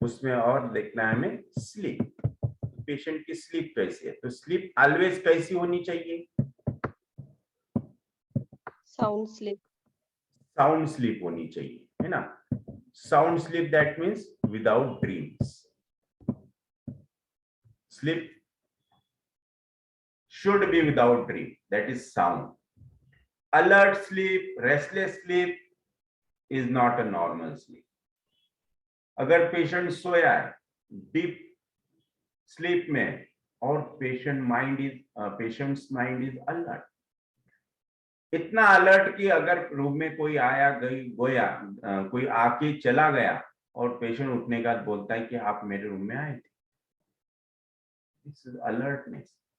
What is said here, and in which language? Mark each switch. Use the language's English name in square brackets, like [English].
[Hindi] उसमें और देखना है हमें स्लीप, पेशेंट की स्लीप कैसी है। तो स्लीप ऑलवेज कैसी होनी चाहिए? Sound sleep. साउंड स्लीप होनी चाहिए, है ना। Sound sleep that means without dreams. [English] Sleep should be without dream, that is sound. Alert sleep, restless sleep is not a normal sleep. [Hindi] अगर पेशेंट सोया है डीप स्लीप में और पेशेंट्स माइंड इज अलर्ट, इतना alert कि अगर room में कोई आया गोया कोई आके चला गया और पेशेंट उठने का बोलता है कि आप मेरे रूम में आए थे, [English] This is alertness.